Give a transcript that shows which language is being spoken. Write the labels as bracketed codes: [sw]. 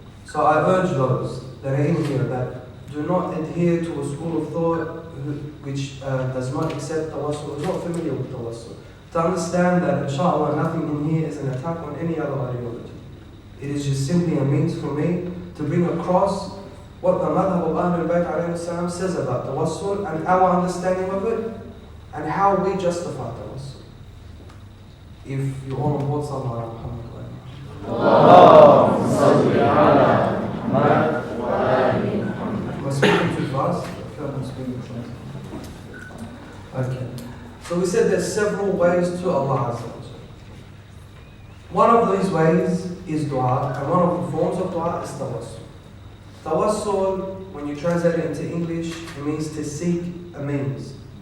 [en] So I urge those that are in here that do not adhere to a school of thought which does not accept tawassol, is not familiar with tawassol, to understand that inshallah nothing in here is an attack on any other ideology. It is just simply a means for me to bring across what the madhab of Ahlul Bayt alayhi salam says about tawassol and our understanding of it and how we justify tawassol. If you're all on board, sallallahu alayhi wa sallam. [ar] اللهم صل على محمد وآل محمد. [en] Am I speaking too fast? I feel like I'm speaking fast. Okay. So we said there's several ways to Allah Azza wa Jalla. One of these ways is dua, and one of the forms of dua is tawassul. Tawassul, when you translate it into English, it means to seek a means.